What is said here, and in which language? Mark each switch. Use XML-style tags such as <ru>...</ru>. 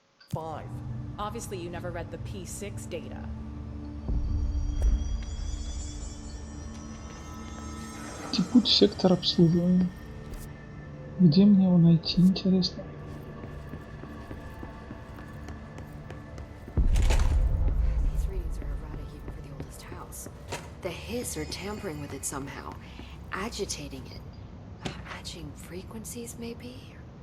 <en>Five. Obviously, you never read the P6 data.</en> <ru>Текут сектор обслуживания. Где мне его найти, интересно?</ru> <en>These readings are erratic even for the oldest house. The Hiss are tampering with it somehow, agitating it. Matching frequencies, maybe?</en>